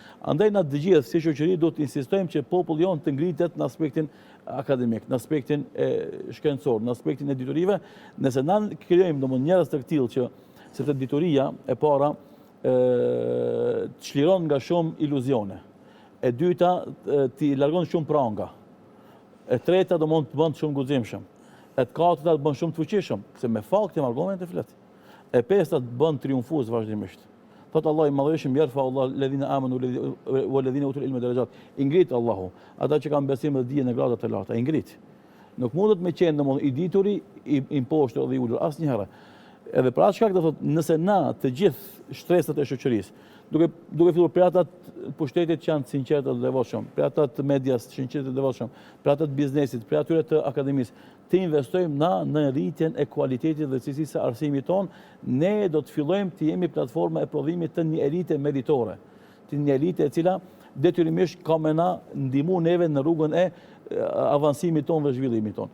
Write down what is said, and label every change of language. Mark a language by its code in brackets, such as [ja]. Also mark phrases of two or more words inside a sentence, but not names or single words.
[sq] Andaj na të gjithë si shoqëri do të insistojmë që populli jon të ngritet në aspektin akademik, në aspektin shkencor, në aspektin e diturive, nëse na krijojmë domosdoshmë njerëz të tillë që sepse dituria e para të çliron nga shumë iluzione. E dyta ti largon shumë pranga. E treta do mund të bën shumë guximshëm. E katërta të bën shumë të fuqishëm, se me fakte, me argumente flet. E pesta të bën triumfues vazhdimisht. Thot Allah i madhërisht [ar] يرفع الله الذين آمنوا والذين أوتوا العلم درجات. [sq] I ngrit Allahu ata që kanë besim dhe dije në grada të larta, i ngrit. Nuk mundet me qenë domosdoshmë i dituri, i imposhtur dhe i ulur asnjëherë. Edhe për atë shkak do thotë nëse na të gjithë shtresat e shoqërisë, duke filluar për ata të pushtetit që janë të sinqertë dhe devotshëm, për ata të medias të sinqertë dhe devotshëm, për ata të biznesit, për atyre të akademisë, të investojmë na në rritjen e kualitetit dhe cilësisë së arsimit ton, ne do të fillojmë të jemi platforma e prodhimit të një elite meritore, të një elite e cila detyrimisht ka me na ndihmu neve në rrugën e avancimit ton dhe zhvillimit ton.